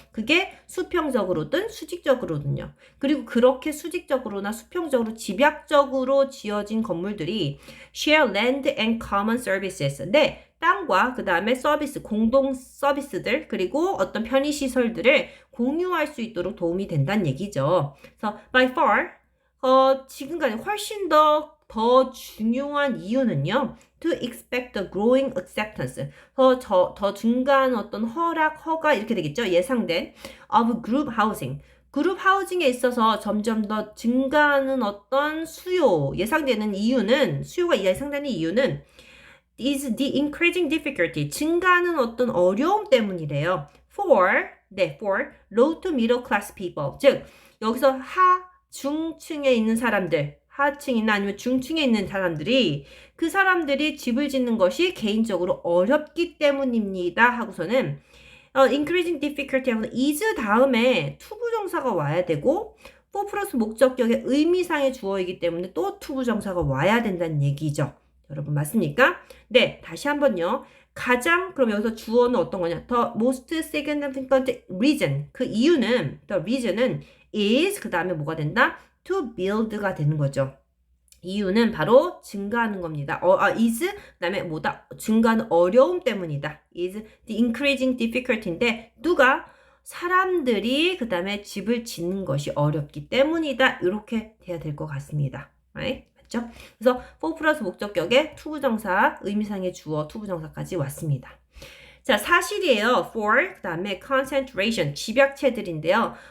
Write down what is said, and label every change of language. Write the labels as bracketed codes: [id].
[ko] 그게 수평적으로든 수직적으로든요. 그리고 그렇게 수직적으로나 수평적으로 집약적으로 지어진 건물들이 [en] share land and common services. [ko] 네, 땅과 그 다음에 서비스, 공동 서비스들 그리고 어떤 편의시설들을 공유할 수 있도록 도움이 된다는 얘기죠. 그래서 [en] by far [ko] 지금까지 훨씬 더 중요한 이유는요. [en] To expect the growing acceptance. [ko] 더 증가하는 어떤 허가 이렇게 되겠죠. 예상된 [en] of group housing. [ko] 그룹 하우징에 있어서 점점 더 증가하는 어떤 예상되는 이유는, 수요가 예상되는 이유는 [en] is the increasing difficulty. [ko] 증가하는 어떤 어려움 때문이래요. [en] for low to middle class people. [ko] 즉, 여기서 중층에 있는 사람들, 하층이나 아니면 중층에 있는 사람들이 그 사람들이 집을 짓는 것이 개인적으로 어렵기 때문입니다. 하고서는 [en] increasing difficulty [ko] 하고서 is 다음에 투부정사가 와야 되고 for 플러스 목적격의 의미상의 주어이기 때문에 또 투부정사가 와야 된다는 얘기죠. 여러분 맞습니까? 네, 다시 한번요. 그럼 여기서 주어는 어떤 거냐? [en] The most significant reason. [ko] 그 이유는, [en] the reason [ko] 은 is, 그 다음에 뭐가 된다? [en] To build [ko] 가 되는 거죠. 이유는 바로 증가하는 겁니다. is, 그 다음에 뭐다? 증가하는 어려움 때문이다. [en] is the increasing difficulty인데, [ko] 누가? 사람들이 그 다음에 집을 짓는 것이 어렵기 때문이다. 이렇게 돼야 될 것 같습니다. [en] Right? [ko] 맞죠? 그래서 for 플러스 목적격에 투부정사, 의미상의 주어, 투부정사까지 왔습니다. 자, 사실이에요. for, 그 다음에 concentration, 집약체들인데요.